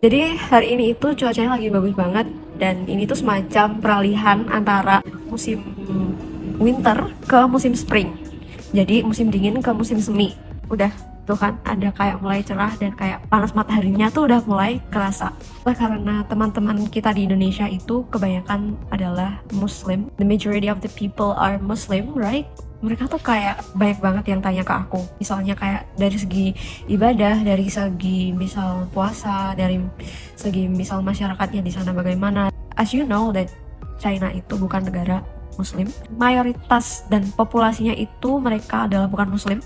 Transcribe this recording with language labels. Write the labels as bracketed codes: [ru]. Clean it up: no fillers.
[id] Jadi hari ini itu cuacanya lagi bagus banget dan ini tuh semacam peralihan antara musim winter ke musim spring. Jadi musim dingin ke musim semi. Udah tuh kan ada kayak mulai cerah dan kayak panas mataharinya tuh udah mulai kerasa. Karena teman-teman kita di Indonesia itu kebanyakan adalah Muslim. [en] The majority of the people are Muslim, right? [id] Mereka tuh kayak banyak banget yang tanya ke aku, misalnya kayak dari segi ibadah, dari segi misal puasa, dari segi misal masyarakatnya di sana bagaimana. [en] As you know that [id] China itu bukan negara Muslim, mayoritas dan populasinya itu mereka adalah bukan Muslim.